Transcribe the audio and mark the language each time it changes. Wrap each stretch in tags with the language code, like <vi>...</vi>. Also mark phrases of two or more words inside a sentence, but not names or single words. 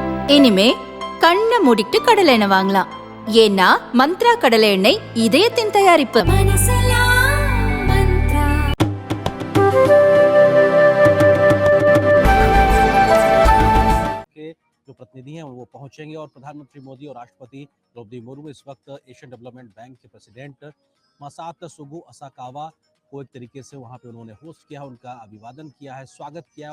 <ta>இனிமே கண்ணை மூடிட்டு கடலை எண்ணெய் வாங்கலாம். ஏன்னா மந்த்ரா கடலை எண்ணெய் இதயத்தின் தயாரிப்பு.</ta> <hi>जो प्रतिनिधि हैं वो पहुंचेंगे और प्रधानमंत्री मोदी और राष्ट्रपति द्रौपदी मुर्मू इस वक्त एशियन डेवलपमेंट बैंक के प्रेसिडेंट मसात सुगु असाकावा को एक तरीके से वहां पे उन्होंने होस्ट किया, उनका अभिवादन किया है, स्वागत किया है।</hi>